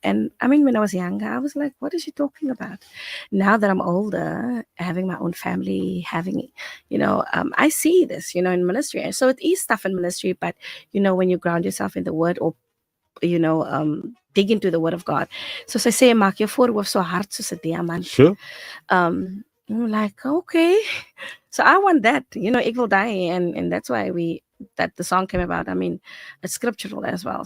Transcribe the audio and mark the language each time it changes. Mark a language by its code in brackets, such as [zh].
[en] And I mean, when I was younger, I was like, what is she talking about? Now that I'm older, having my own family, having, I see this, in ministry. And so it is tough in ministry, but, when you ground yourself in the word or, dig into the word of God. So I say, [af] maak jou voorhoof so hard soos 'n diamant. [en] Sure. I'm like, okay. So I want that, ik will die. And that's why that the song came about. I mean, it's scriptural as well.